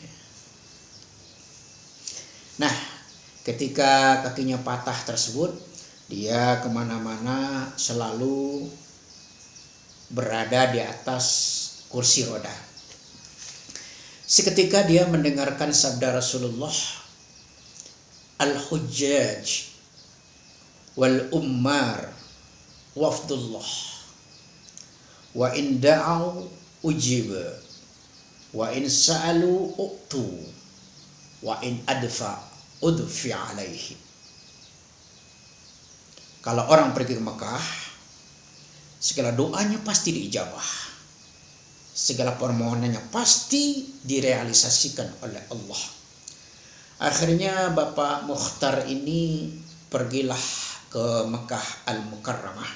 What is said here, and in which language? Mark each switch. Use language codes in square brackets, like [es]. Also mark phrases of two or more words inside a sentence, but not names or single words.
[id] Nah, ketika kakinya patah tersebut, dia kemana-mana selalu berada di atas kursi roda. Seketika dia mendengarkan sabda Rasulullah, [ar] الحجاج والعمار وفد الله وإن دعوا أجيبوا وإن سألوا أعطوا وإن أنفقوا أخلف عليهم. [id] Kalau orang pergi ke Mekah, segala doanya pasti diijabah, segala permohonannya pasti direalisasikan oleh Allah. Akhirnya Bapak Mukhtar ini pergilah ke Mekah Al-Mukarramah.